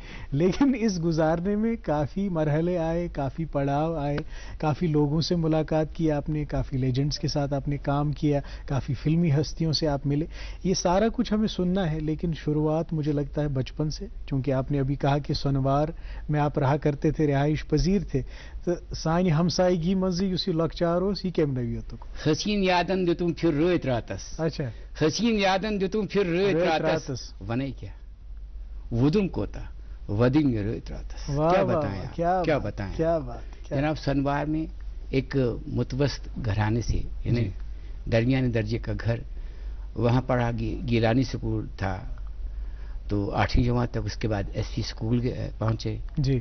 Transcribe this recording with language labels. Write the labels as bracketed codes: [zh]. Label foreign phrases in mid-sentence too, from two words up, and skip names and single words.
[ur] لیکن اس گزارنے میں کافی مرحلے آئے، کافی پڑاؤ آئے، کافی لوگوں سے ملاقات کی آپ نے، کافی لیجنڈز کے ساتھ آپ نے کام کیا، کافی فلمی ہستیوں سے آپ ملے. یہ سارا کچھ ہمیں سننا ہے، لیکن شروعات مجھے لگتا ہے بچپن سے، چونکہ آپ نے ابھی کہا کہ سنوار میں آپ رہا کرتے تھے، رہائش پذیر تھے. [ks] تو سانہِ ہمسائیگی منٛزٕے یُس یہ لۄکچار اوس، یہ کمہِ نوعیتُک؟ حسین یادن دِتُم پھر رٲتۍ راتس. [ur] اچھا. [ks] حسین یادن دِتُم پھر رٲتۍ راتس. ونے کیا ودم کوتا ودن رٲتۍ راتس. [ur] کیا بتائیں، کیا بتائیں. کیا بات. جناب سنوار میں ایک متوسط گھرانے سے، یعنی درمیانی درجے کا گھر، وہاں پڑھا گیلانی اسکول تھا، تو 8ویں جماعت تک. اس کے بعد ایس پی اسکول پہنچے. جی.